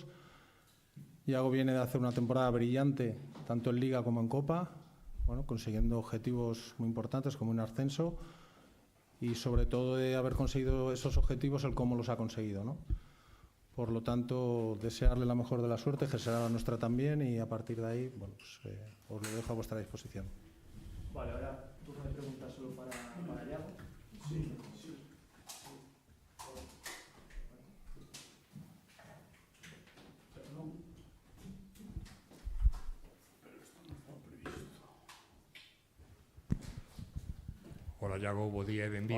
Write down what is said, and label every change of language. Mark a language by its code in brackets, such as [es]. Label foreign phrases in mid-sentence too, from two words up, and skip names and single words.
[es] Yago viene de hacer una temporada brillante, tanto en Liga como en Copa, consiguiendo objetivos muy importantes como un ascenso y sobre todo de haber conseguido esos objetivos, el cómo los ha conseguido, ¿no? Por lo tanto, desearle la mejor de la suerte, que será la nuestra también, y a partir de ahí, os lo dejo a vuestra disposición. Vale, ahora turno de preguntas solo para Yago. Sí. [gl] Hola, Iago, bo día e benvido.